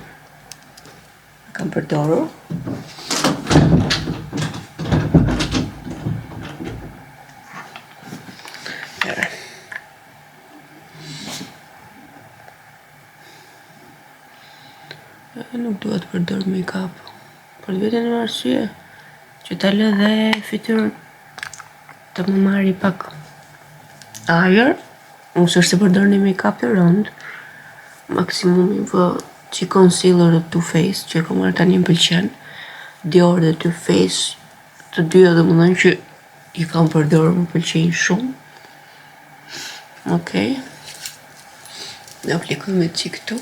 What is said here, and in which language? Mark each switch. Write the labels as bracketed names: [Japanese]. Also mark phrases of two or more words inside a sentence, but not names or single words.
[Albanian] Kam përdorur. Nuk duhet të përdor make-up për vetën e arsye që ta lë dhe fytyrën të më marri pak ajër. Unë s'është se përdor një make-up të rënd. Maksimumi vë që concealer dhe Too Faced që e kam marrë tani më pëlqen. Dior dhe Too Faced të dyja domethënë që i kam përdorur më pëlqejnë shumë. Okej. Dhe aplikojmë çik këtu.